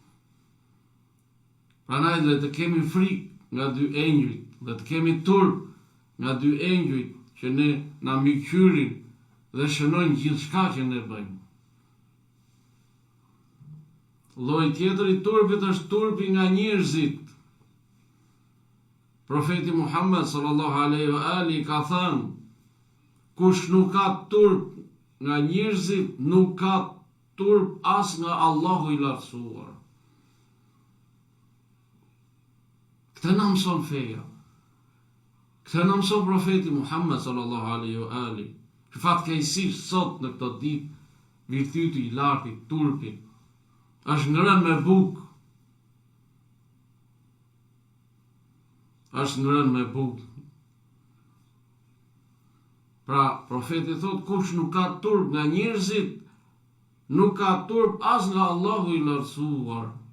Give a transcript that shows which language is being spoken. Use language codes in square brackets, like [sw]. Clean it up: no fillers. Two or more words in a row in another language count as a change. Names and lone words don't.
[sq] Prandaj le të kemi frikë nga dy engjëjt, dhe të kemi turp nga dy engjëjt që ne na mbikëqyrin dhe shënojnë gjithçka që ne bëjmë. Lloji tjetër i turpit është turpi nga njerëzit. Profeti Muhammed [ar] صلى الله عليه وآله [sq] ka thënë: kush nuk ka turp nga njerëzit, nuk ka turp as nga Allahu i lartësuar. Këtë na mëson feja. Këtë na mëson profeti Muhammed [ar] صلى الله عليه وآله. [sq] Që fatkeqësisht sot në këtë ditë virtyti i lartë i turpit është ngrënë me bukë. Është ngrënë me bukë. Pra, profeti thot, kush nuk ka turp nga njerëzit, nuk ka turp as nga Allahu i lartësuar.